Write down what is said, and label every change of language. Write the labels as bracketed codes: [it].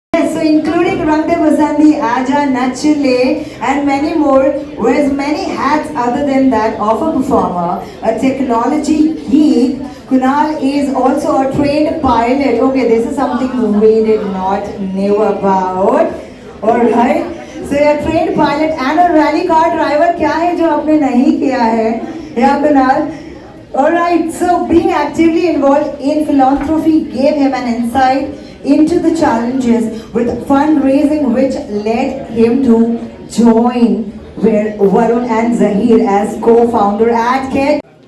[en] So including Rangde Basandi, Aja, Nachule and many more, wears many hats other than that of a performer, a technology geek. Kunal is also a trained pilot. Okay, this is something we did not know about. Alright. So you're a trained pilot and a rally car driver. [hi] क्या है जो आपने नहीं किया है? [en] Yeah, Kunal. Alright, so being actively involved in philanthropy gave him an insight into the challenges with fundraising, which led him to join Varun and Zahir as co-founder at Ketto.